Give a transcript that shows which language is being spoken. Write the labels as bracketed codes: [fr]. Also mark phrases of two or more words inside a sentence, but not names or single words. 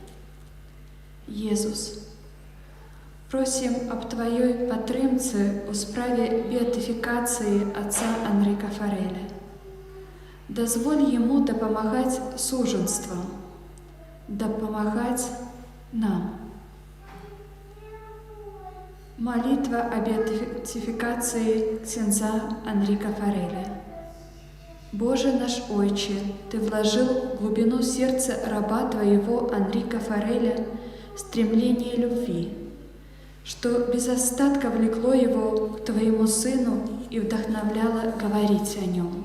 [be] Езус, просім аб тваёй падтрымцы ў справе беатыфікацыі отца Андрэ Кафарэля. Дазволь яму дапамагаць сужанствам, дапамагаць нам. [ru] Молитва о беатификации ксяндза Андрэ Кафарэля. Боже наш Отче, Ты вложил в глубину сердца раба Твоего Андрэ Кафарэля стремление любви, что без остатка влекло его к Твоему Сыну и вдохновляло говорить о Нем.